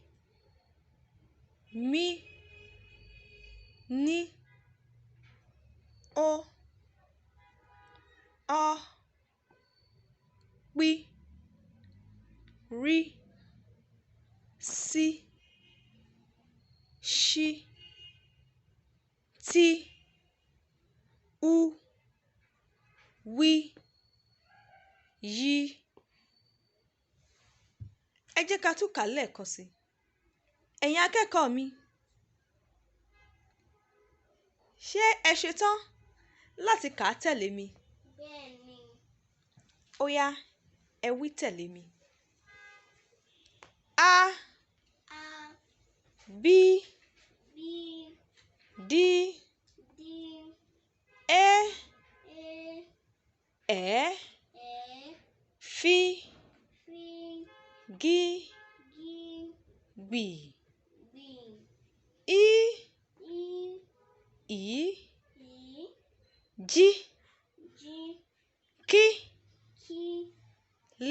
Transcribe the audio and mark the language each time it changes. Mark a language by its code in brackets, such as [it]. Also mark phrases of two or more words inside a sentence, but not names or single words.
[yo] M, N, O, Ọ, P, R, S, Ṣ, T, U, W, Y. Ẹ jẹ́ ká tún kà á lẹ́ẹ̀kan sí. Ẹ̀yin akẹ́kọ̀ọ́ mi, ṣé ẹ ṣetán láti kà á tẹ̀lé mi? Bẹ́ẹ̀ni. Ó yá, ẹ wí tẹ̀lé mi. A, A, B, B, D, D, E, E, Ẹ, Ẹ, F, F, G, G, B, B, I, I, I, J, J, K, K, L,